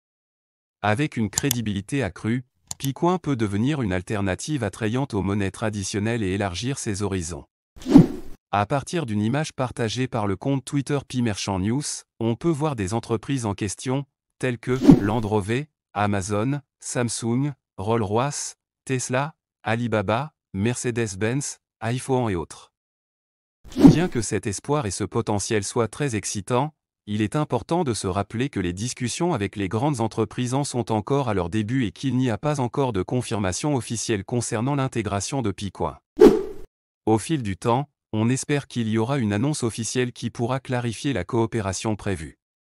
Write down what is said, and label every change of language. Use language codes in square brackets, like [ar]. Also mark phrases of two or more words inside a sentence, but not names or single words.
[fr] Avec une crédibilité accrue, Picoin peut devenir une alternative attrayante aux monnaies traditionnelles et élargir ses horizons. À partir d'une image partagée par le compte Twitter Pi Merchant News, on peut voir des entreprises en question, telles que Land Rover, Amazon, Samsung, Rolls-Royce, Tesla, Alibaba, Mercedes-Benz, iPhone et autres. Bien que cet espoir et ce potentiel soient très excitants, il est important de se rappeler que les discussions avec les grandes entreprises en sont encore à leur début et qu'il n'y a pas encore de confirmation officielle concernant l'intégration de Picoin. Au fil du temps, on espère qu'il y aura une annonce officielle qui pourra clarifier la coopération prévue.